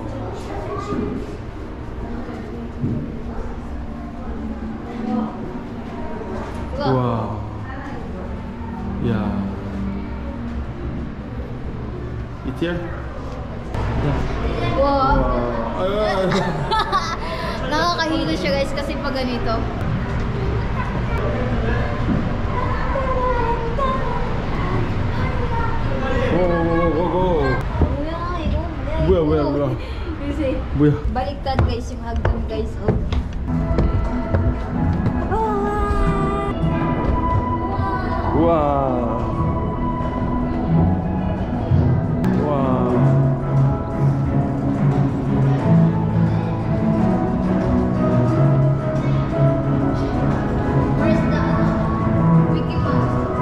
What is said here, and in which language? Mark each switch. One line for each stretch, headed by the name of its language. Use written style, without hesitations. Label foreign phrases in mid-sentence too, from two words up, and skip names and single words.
Korean: 우와. 이야. 이티엘?
English: Wow.
Korean: 아유.
Filipino: Nakakahilo siya guys kasi pag ganito.
Korean: 고고고고. 뭐야 이거? 뭐야.
Filipino: Kasi
Korean: 뭐야?
Filipino: baliktad guys yung hagdan guys.
English: Oh.
Korean: 우와. 우와.
English: Where's the Mickey Mouse?